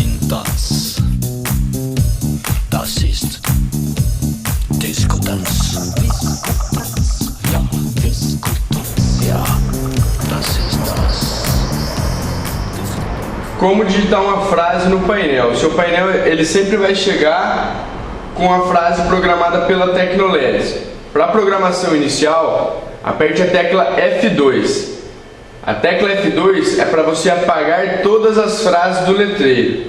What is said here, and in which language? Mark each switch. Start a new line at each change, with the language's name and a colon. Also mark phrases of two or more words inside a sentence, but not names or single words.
German: Das ist Diskutanz. Ja, Diskutanz. Ja, das ist das.
Portuguese: Como digitar uma frase no painel? O seu painel ele sempre vai chegar com a frase programada pela Tecnoleds. Para a programação inicial, aperte a tecla F2. A tecla F2 é para você apagar todas as frases do letreiro.